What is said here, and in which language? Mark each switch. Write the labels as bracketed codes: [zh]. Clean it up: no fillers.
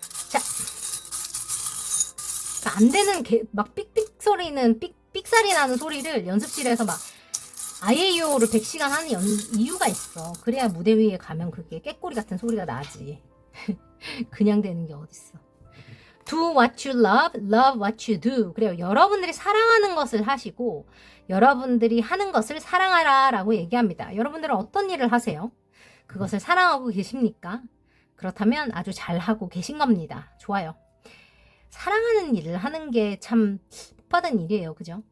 [ko] 자, 안 되는 막 삑삑 소리는 삑삑살이 나는 소리를 연습실에서 막 아이에이오를 100시간 하는 이유가 있어. 그래야 무대 위에 가면 그게 깨꼬리 같은 소리가 나지. 그냥 되는 게 어딨어. [en] Do what you love, love what you do. [ko] 그래요. 여러분들이 사랑하는 것을 하시고 여러분들이 하는 것을 사랑하라 라고 얘기합니다. 여러분들은 어떤 일을 하세요? 그것을 사랑하고 계십니까? 그렇다면 아주 잘하고 계신 겁니다. 좋아요. 사랑하는 일을 하는 게 참 복받은 일이에요. 그죠?